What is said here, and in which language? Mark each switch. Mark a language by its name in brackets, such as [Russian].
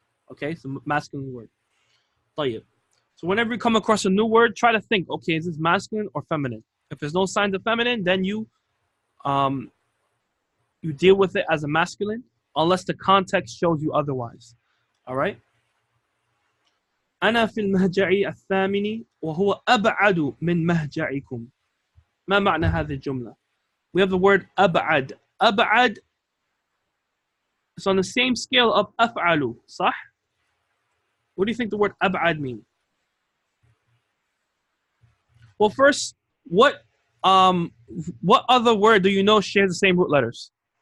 [English] Okay, it's a masculine word. [Arabic] طيب. [English] So whenever you come across a new word, try to think, okay, is this masculine or feminine? If there's no signs of feminine, then you deal with it as a masculine, unless the context shows you otherwise. All right? [Arabic] أنا في المهجع الثامن وهو أبعد من مهجعكم. ما معنى هذه الجملة? [English] We have the word أبعد. أبعد is on the same scale of أفعل, صح? What do you think the word أبعد means? Well, first, what other word do you know shares the same root letters?